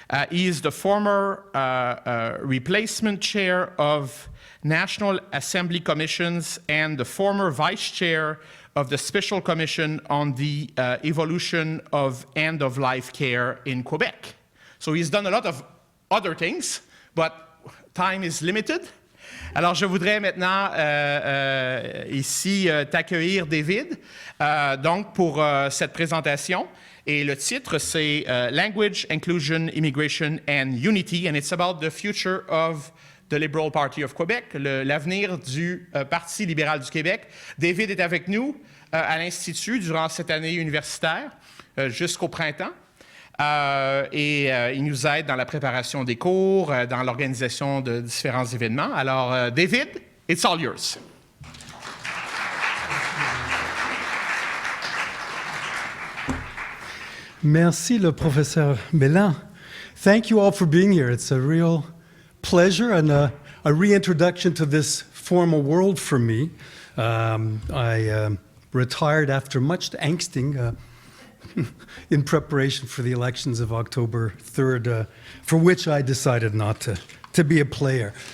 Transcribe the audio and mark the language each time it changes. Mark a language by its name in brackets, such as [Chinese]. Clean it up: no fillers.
[English] He is the former replacement chair of National Assembly Commissions and the former vice chair of the Special Commission on the Evolution of End-of-Life Care in Quebec. So he's done a lot of other things, but time is limited. [French] Alors, je voudrais maintenant ici t'accueillir, David, donc pour cette présentation. Et le titre, c'est [English] Language, Inclusion, Immigration and Unity, and it's about the future of the Liberal Party of Quebec, [French] l'avenir du Parti libéral du Québec. David est avec nous à l'Institut durant cette année universitaire jusqu'au printemps. Et il nous aide dans la préparation des cours, dans l'organisation de différents événements. [English] Alors, David, it's all yours. [French] Merci, le professeur Bélan. [English] Thank you all for being here. It's a real pleasure and a reintroduction to this formal world for me. I retired after much angsting in preparation for the elections of October 3rd, for which I decided not to be a player.